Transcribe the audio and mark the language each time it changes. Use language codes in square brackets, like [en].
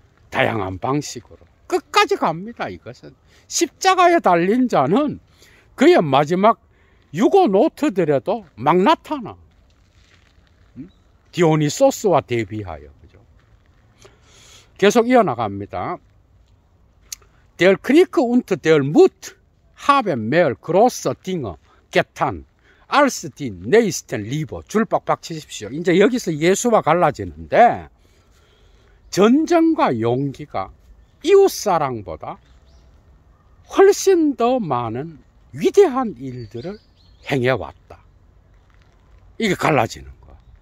[ko] 다양한 방식으로 끝까지 갑니다. 이것은 십자가에 달린 자는 그의 마지막 유고 노트들에도 막 나타나. 디오니소스와 대비하여. 그죠? 계속 이어나갑니다. [de] Der Krieg und der Mut haben mehr große Dinge getan als die nächsten Liebe. [ko] 줄 빡빡 치십시오. 이제 여기서 예수와 갈라지는데 전쟁과 용기가 이웃사랑보다 훨씬 더 많은 위대한 일들을 행해왔다. 이게 갈라지는 거야.